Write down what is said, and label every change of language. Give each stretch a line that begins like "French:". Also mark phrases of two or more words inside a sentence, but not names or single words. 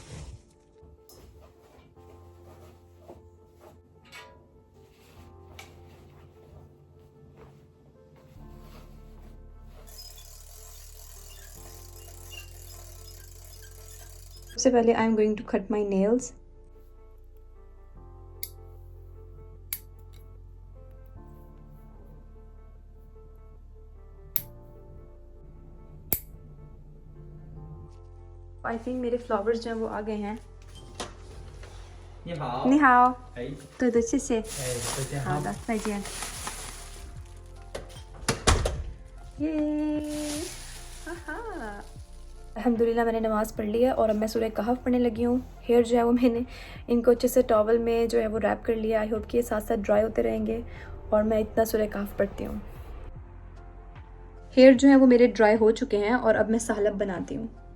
Hindi: सबसे पहले
English: I am going to cut my nails. I think
Hindi: मेरे फ्लावर्स जो हैं वो आ गए हैं।
Chinese: 你好，你好，哎，对的，谢谢。哎，再见哈。好的，再见。
Hindi: ये अल्हम्दुलिल्लाह मैंने नमाज़ पढ़ ली है और अब मैं सूरह कहफ पढ़ने लगी हूँ। हेयर जो है वो मैंने इनको अच्छे से टॉवल में जो है वो रैप कर लिया।
English: I hope
Hindi: कि ये साथ साथ ड्राई होते रहेंगे और मैं इतना सूरह कहफ पढ़ती हूँ। हेयर जो है वो मेरे ड्राई हो चुके हैं और अब मैं सालब बनाती हूँ।